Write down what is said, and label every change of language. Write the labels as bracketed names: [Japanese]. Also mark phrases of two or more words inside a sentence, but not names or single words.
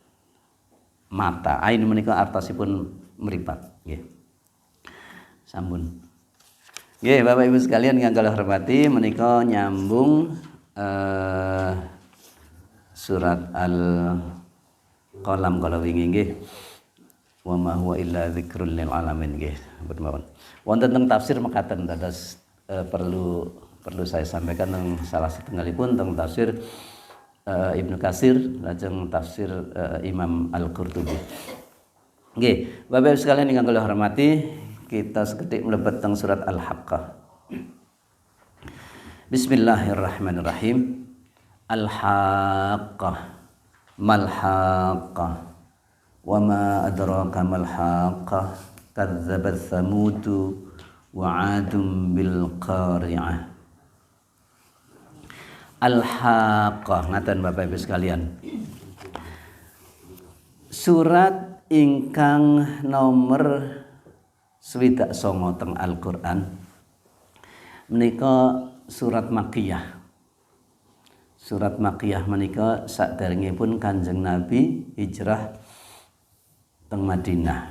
[Javanese] Mata ain menika artosipun mripat nggih. Sampun. Nggih Bapak Ibu sekalian ingkang kula hormati menika nyambung surat Al-Qalam kala wingi nggih. [Arabic] وما هو إلا ذكر للعالمين nggih. [Javanese] Wonten teng tafsir mekaten dados [Indonesian] perlu saya sampaikan tentang [Javanese] salah setunggalipun tentang tafsir Ibnu Katsir lajeng tafsir Imam Al-Qurtubi. Nggih, Bapak Ibu sekalian ingkang kula hormati, kita seketik mlebet teng surat Al-Haqqah. [Arabic] بسم الله الرحمن الرحيم. Al-Haqqah. ما الحاقة. وما أدراك ما الحاقة. كذبت ثمود وعاد بالقارعة. [Javanese] Al-Haqqah ngaten Bapak Ibu sekalian. Surat ingkang nomor 29 teng Al-Qur'an menika surat Makkiyah. Surat Makkiyah menika saderengipun Kanjeng Nabi hijrah teng Madinah.